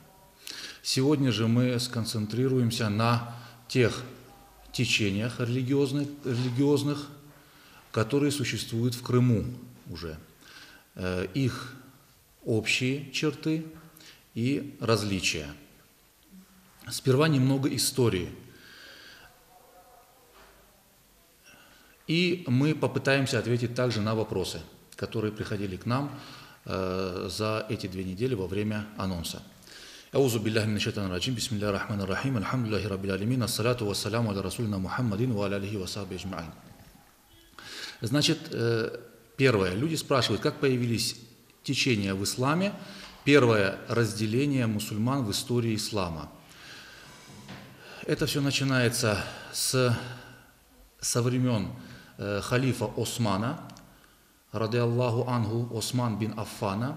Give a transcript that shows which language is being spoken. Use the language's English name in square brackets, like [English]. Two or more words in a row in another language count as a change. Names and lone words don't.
[Russian] Сегодня же мы сконцентрируемся на тех течениях религиозных, которые существуют в Крыму уже, их общие черты и различия. Сперва немного истории. И мы попытаемся ответить также на вопросы, которые приходили к нам за эти 2 недели во время анонса. [Arabic] أعوذ بالله من الشيطان الرجيم، بسم الله الرحمن الرحيم، الحمد لله رب العالمين، الصلاة والسلام على رسولنا محمد وعلى آله وصحبه أجمعين. [Russian] Значит, первое. Люди спрашивают, как появились течения в исламе. Первое разделение мусульман в истории ислама. Это все начинается со времен халифа Османа, [Arabic] رضي الله عنه, [Russian] Осман бин Аффана.